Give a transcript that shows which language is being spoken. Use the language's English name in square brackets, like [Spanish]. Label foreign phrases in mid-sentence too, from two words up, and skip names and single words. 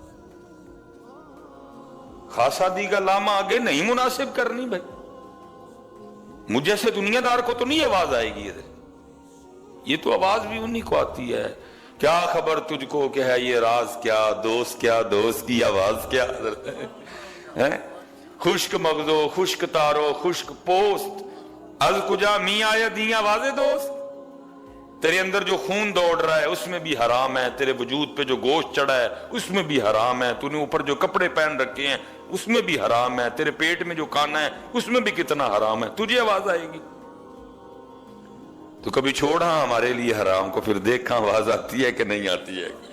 [Urdu] خاصا دیگا لاما آگے نہیں مناسب کرنی بھائی مجھ جیسے دنیا دار کو تو نہیں آواز آئے گی. یہ تو آواز بھی انہی کو آتی ہے. کیا خبر تجھ کو کہ ہے یہ راز کیا دوست کی آواز کیا ہے. [Persian] خشک مغزو خشک تارو خشک پوست از کجا می آیا دی آواز دوست. [Urdu] تیرے اندر جو خون دوڑ رہا ہے اس میں بھی حرام ہے تیرے وجود پہ جو گوشت چڑھا ہے اس میں بھی حرام ہے تو نے اوپر جو کپڑے پہن رکھے ہیں اس میں بھی حرام ہے تیرے پیٹ میں جو کھانا ہے اس میں بھی کتنا حرام ہے تجھے آواز آئے گی. تو کبھی چھوڑا ہمارے لیے حرام کو پھر دیکھا آواز آتی ہے کہ نہیں آتی ہے.